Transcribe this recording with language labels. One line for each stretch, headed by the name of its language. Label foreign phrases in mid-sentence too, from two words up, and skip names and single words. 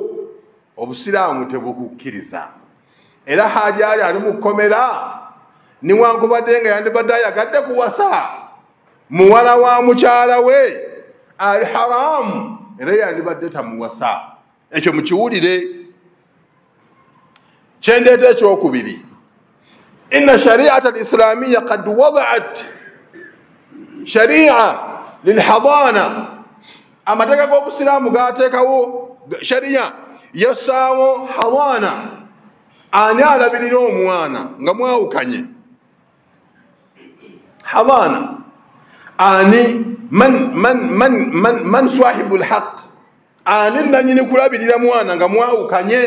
Ganda: Obusiraamu tebukukkiriza. Era hajaali ali mu kkomera niwankubadde nga yandibadde ayagadde kuwasa muwala wa mukyala we ali haramu, era yandibadde tamuwasa. Ekyo mukiwulire. Kyendeeta ekyokubiri,
Arabic: إن الشريعة الإسلامية قد وضعت شريعة للحضانة.
Ganda: Amateeka g'obusiraamu gaateekawo shari'a yassaawo hadana, ani alabirira omwana nga mwawukanye. Hadana ani
Arabic: من صاحب الحق,
Ganda: ani nanyini kulabirira mwana nga mwawukanye.